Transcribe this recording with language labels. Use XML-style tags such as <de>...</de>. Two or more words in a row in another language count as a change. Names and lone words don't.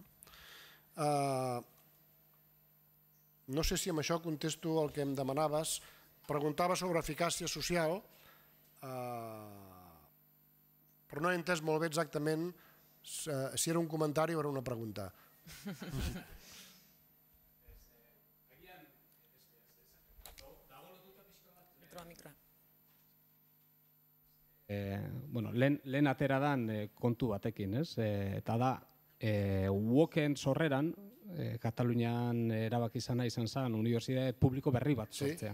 <ca>No sé si amb això contesto el que em demanaves. Preguntava sobre eficàcia social, però no he entès molt bé exactament si era un comentari o era una pregunta.</ca> <eu>Lehen atera dan kontu batekin, eta da, UOK-en sorreran, Katalunian erabaki izan zen unibertsitate publiko berri bat sortzea.</eu>